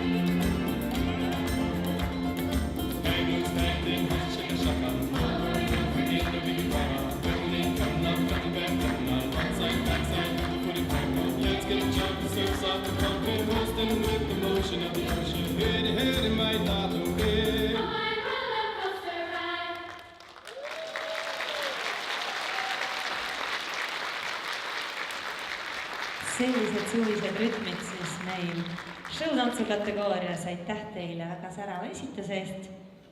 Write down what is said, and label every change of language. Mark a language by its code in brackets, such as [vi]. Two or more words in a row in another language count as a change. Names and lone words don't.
[en] Penguins painting, shaka shaka. Forget the big drama. Coming back, one side, back side, put it back on. Let's get a jump, the surf's off the pump, and roasting with the motion of the ocean. Hede hede mai tato ge. [et] Sellised suvised rütmid siis meil showtantsu kategoorias. Aitäh teile väga särava esituse eest!